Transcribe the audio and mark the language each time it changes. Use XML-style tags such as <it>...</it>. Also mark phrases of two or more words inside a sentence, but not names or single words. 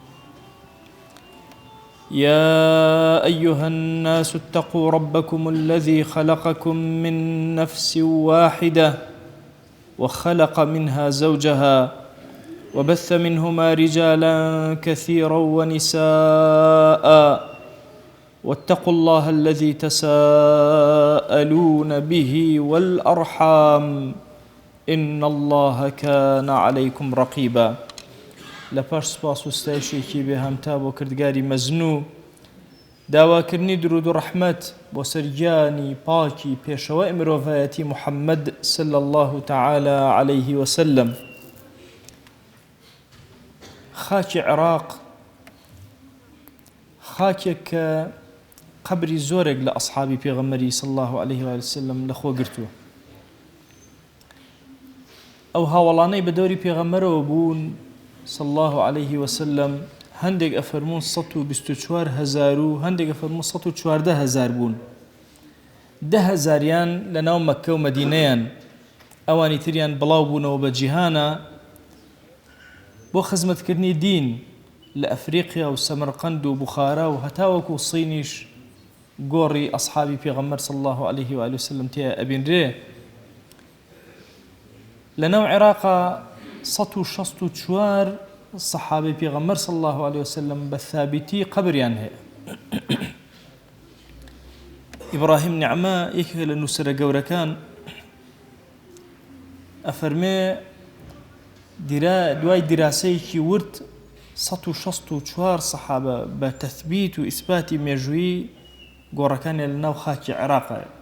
<ar>يا أيها الناس اتقوا ربكم الذي خلقكم من نفس واحدة وخلق منها زوجها وبث منهما رجالا كثيرا ونساء، واتقوا الله الذي تساءلون به والأرحام إن الله كان عليكم رقيبا.</ar> <ckb>لپاش سپاس و ستایشێکی بێهەمتا بۆ کردگاری مەزنوو، داواکردنی درود و ڕەحمەت بۆ سەرگیانی پاکی پێشەوەی مرۆڤایەتی محەممەد</ckb> <ar>صلی الله تعالى عليه وسلم.</ar> <ckb>خاکی عێراق خاکێک کە قەبری زۆرێک لە ئەصحابی پێغەمبەری</ckb> <ar>صلی الله عليه وسلم</ar> <ckb>لەخۆ گرتووە. ئەو هاوڵانەی بە دەوری پێغەمبەرەوە بوون</ckb> <ar>صلی الله عليه وسلم،</ar> <ckb>هەندێک ئەفەرموون 124,000 و هەندێک ئەفەرموون 114,000 بوون. 10,000یان لەناو مەککە و مەدینەیان، ئەوانی تریان بڵاو بوونەوە بە جیهانە بۆ خزمەتکردنی دین لە ئەفریقیا و سەمەرقەند و بوخارا و هەتاوەکو سینیش گۆڕی ئەصحابی پێغەمبەر</ckb> <ar>صلی الله عليه وآله وسلم</ar> <ckb>تێ ئەبینرێ. لەناو عێراقا 164 سەحابەی پێغەمبەر</ckb> <ar>صلی الله عليه وسلم</ar> <ckb>بە ثابتی قەبریان هەیە. ئیبراهیم نیعمە یەکێک لە نووسەرە گەورەکان ئەفەرمێ دوای دیراسەیەکی ورد 164 سەحابە بە تەثبیت و ئیسباتی مێژوویی گۆڕەکانیان لەناو خاکی عێراقە.</ckb>